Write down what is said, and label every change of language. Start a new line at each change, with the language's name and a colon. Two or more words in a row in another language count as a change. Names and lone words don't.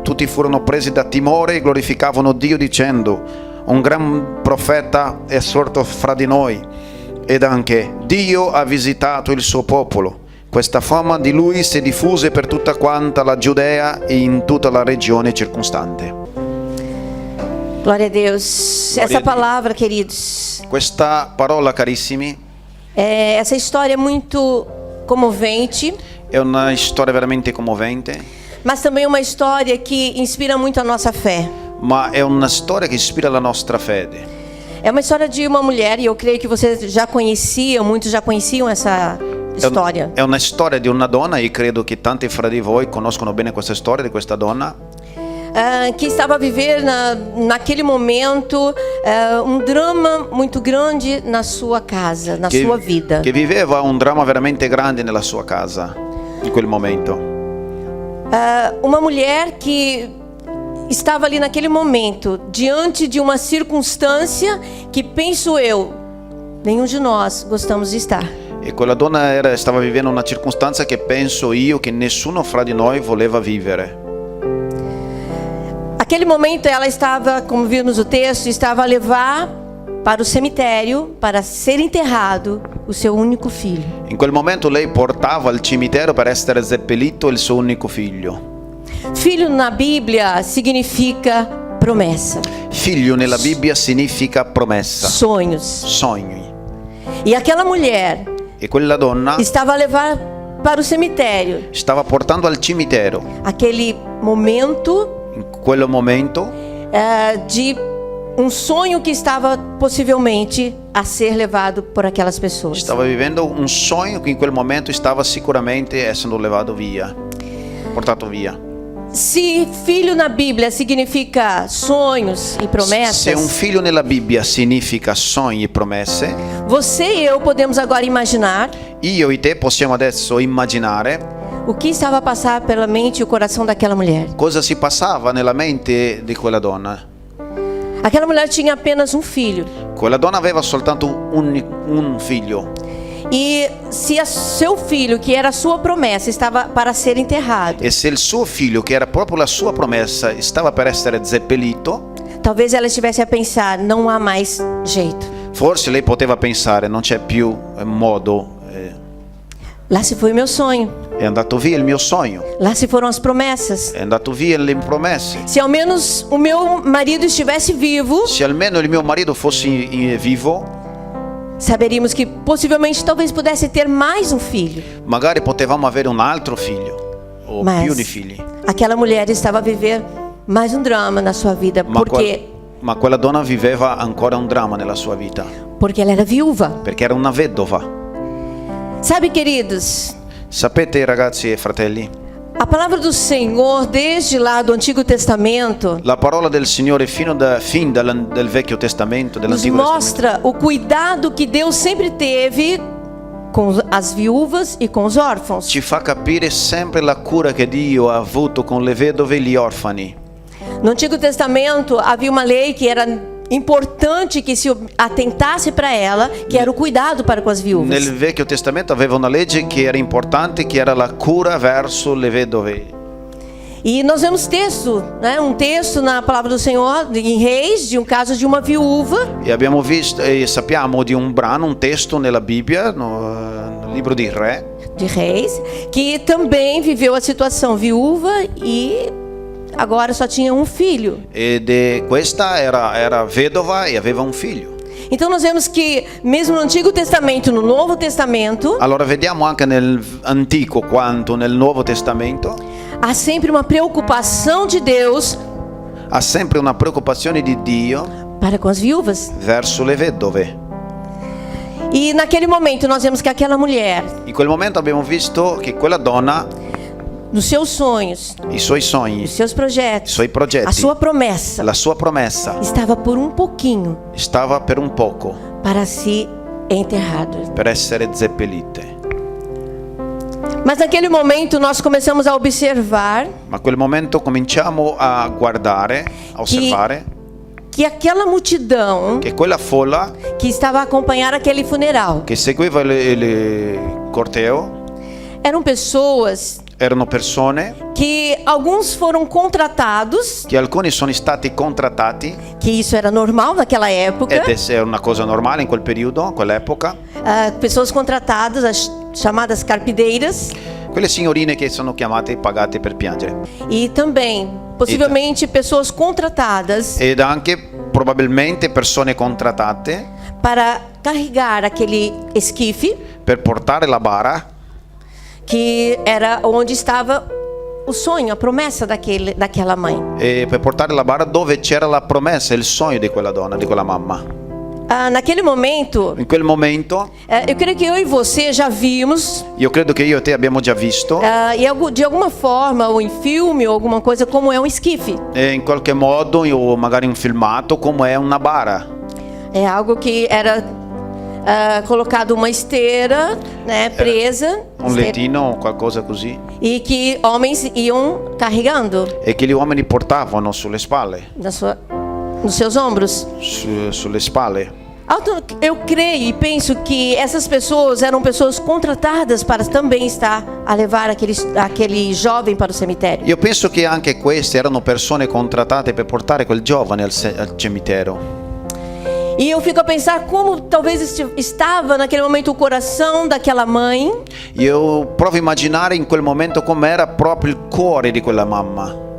Italian: Tutti furono presi da timore e glorificavano Dio dicendo: "Un gran profeta è sorto fra di noi, ed anche Dio ha visitato il suo popolo." Questa fama di lui si diffuse per tutta quanta la Giudea e in tutta la regione circostante.
Portuguese: Glória a Deus. Glória Essa a Deus. palavra, queridos,
Italian: Questa parola, carissimi,
Portuguese: essa história é muito comovente,
Italian: è una storia veramente commovente,
Portuguese: mas também uma história que inspira muito a nossa fé.
Italian: ma è una storia che ispira la nostra fede.
Portuguese: É uma história de uma mulher, e eu creio que vocês já conheciam, muitos já conheciam essa história.
Italian: È una storia di una donna e credo che tanti fra di voi conoscono bene questa storia di questa donna
Portuguese: Que estava a viver naquele momento um drama muito grande na sua casa, na sua vida.
Italian: che viveva un dramma veramente grande nella sua casa in quel momento.
Portuguese: Uma mulher que estava ali naquele momento diante de uma circunstância que, penso eu, nenhum de nós gostamos de estar.
Italian: E quella donna stava vivendo una circostanza che penso io che nessuno fra di noi voleva vivere.
Portuguese: Aquele momento ela estava, como vimos no texto, estava a levar para o cemitério para ser enterrado o seu único filho.
Italian: In quel momento lei portava al cimitero per essere seppellito il suo unico figlio.
Portuguese: Filho na Bíblia significa promessa,
Italian: Figlio nella Bibbia significa promessa,
Portuguese: sonhos.
Italian: sogni.
Portuguese: E aquela mulher
Italian: E quella donna
Portuguese: estava a levar para o cemitério
Italian: stava portando al cimitero
Portuguese: aquele momento
Italian: in quel momento
Portuguese: de um sonho que estava possivelmente a ser levado por aquelas pessoas.
Italian: stava vivendo un sogno che in quel momento stava sicuramente essendo levato via, portato via.
Portuguese: Se filho na Bíblia significa sonhos e
Italian: Se un
Portuguese: promessas,
Italian: figlio nella Bibbia significa sogni e promesse,
Portuguese: você e eu podemos agora imaginar
Italian: io e te possiamo adesso immaginare
Portuguese: o que estava a passar pela mente e o coração daquela mulher.
Italian: cosa si passava nella mente di quella donna.
Portuguese: Aquela mulher tinha apenas um filho.
Italian: Quella donna aveva soltanto un figlio.
Portuguese: E se seu filho, que era a sua promessa, estava para ser enterrado,
Italian: E se il suo figlio, che era proprio la sua promessa, stava per essere seppellito,
Portuguese: talvez ela estivesse a pensar: não há mais jeito.
Italian: forse lei poteva pensare: non c'è più modo,
Portuguese: Lá se foi o meu sonho.
Italian: è andato via il mio sogno,
Portuguese: Lá se foram as promessas.
Italian: è andato via le promesse.
Portuguese: Se ao menos o meu marido estivesse vivo,
Italian: Se almeno il mio marito fosse vivo,
Portuguese: saberíamos que possivelmente talvez pudesse ter mais um filho.
Italian: magari potevamo avere un altro figlio o più di
Portuguese: Mas
Italian: figli.
Portuguese: aquela mulher estava a viver mais um drama na sua vida,
Italian: Ma quella donna viveva ancora un dramma nella sua vita,
Portuguese: porque ela era viúva.
Italian: perché era una vedova.
Portuguese: Sabe, queridos,
Italian: Sapete, ragazzi e fratelli,
Portuguese: A palavra do Senhor, desde lá do Antigo Testamento,
Italian: La parola del Signore fin del Vecchio Testamento,
Portuguese: nos
Italian: dell'Antico Testamento,
Portuguese: mostra o cuidado que Deus sempre teve com as viúvas e com os órfãos.
Italian: ci fa capire sempre la cura che Dio ha avuto con le vedove e gli orfani.
Portuguese: No Antigo Testamento havia uma lei que era importante que se atentasse para ela, que era o cuidado para com as viúvas.
Italian: Nel Vecchio Testamento aveva una legge che era importante, che era la cura verso le vedove.
Portuguese: E nós vemos texto, né? Um texto na palavra do Senhor em Reis, de um caso de uma viúva.
Italian: E abbiamo visto e sappiamo di un brano, un testo nella Bibbia, nel libro di Re,
Portuguese: De Reis, que também viveu a situação viúva e agora só tinha um filho.
Italian: ed questa era vedova e aveva un figlio.
Portuguese: Então nós vemos que mesmo no Antigo Testamento, no Novo Testamento,
Italian: Allora vediamo anche nel Antico quanto nel Nuovo Testamento
Portuguese: há sempre uma preocupação de Deus
Italian: ha sempre una preoccupazione di Dio
Portuguese: para com as viúvas.
Italian: verso le vedove.
Portuguese: E naquele momento nós vemos que aquela mulher,
Italian: In quel momento abbiamo visto che quella donna,
Portuguese: nos seus sonhos,
Italian: i suoi sogni,
Portuguese: nos seus projetos,
Italian: i suoi
Portuguese: a
Italian: progetti,
Portuguese: sua promessa
Italian: la sua promessa
Portuguese: estava por um pouquinho
Italian: stava per un poco
Portuguese: para ser enterrado.
Italian: per essere seppellite.
Portuguese: Mas naquele momento nós começamos a observar
Italian: Ma a quel momento cominciamo a guardare, a osservare
Portuguese: que aquela multidão
Italian: che quella folla
Portuguese: que estava a acompanhar aquele funeral
Italian: che seguiva il corteo
Portuguese: eram pessoas
Italian: erano persone
Portuguese: que alguns foram contratados,
Italian: che alcuni sono stati contrattati,
Portuguese: que isso era normal naquela época,
Italian: ed era una cosa normale in quel periodo, in quell'epoca,
Portuguese: pessoas contratadas, as chamadas carpideiras,
Italian: quelle signorine che sono chiamate e pagate per piangere,
Portuguese: e também possivelmente pessoas contratadas
Italian: ed anche probabilmente persone contrattate
Portuguese: para carregar aquele esquife
Italian: per portare la bara,
Portuguese: que era onde estava o sonho, a promessa daquela mãe.
Italian: e per portare la bara dove c'era la promessa, il sogno di quella donna, di quella mamma.
Portuguese: Naquele momento,
Italian: In quel momento
Portuguese: eu creio que eu e você já vimos,
Italian: io credo che io e te abbiamo già visto
Portuguese: de alguma forma, ou em filme, ou alguma coisa, como é um esquife.
Italian: in qualche modo o magari un filmato come è una bara.
Portuguese: É algo que era colocado uma esteira, né,
Italian: presa, Un lettino o qualcosa così,
Portuguese: e que homens iam carregando
Italian: e che gli uomini portavano sulle spalle,
Portuguese: nos seus ombros.
Italian: sulle spalle.
Portuguese: Eu creio e penso que essas pessoas eram pessoas contratadas para também estar a levar aquele jovem para o cemitério.
Italian: Io penso che anche queste erano persone contrattate per portare quel giovane al cimitero.
Portuguese: E eu fico a pensar como talvez estava naquele momento o coração daquela mãe,
Italian: Io provo a immaginare in quel momento com'era proprio il cuore di quella mamma.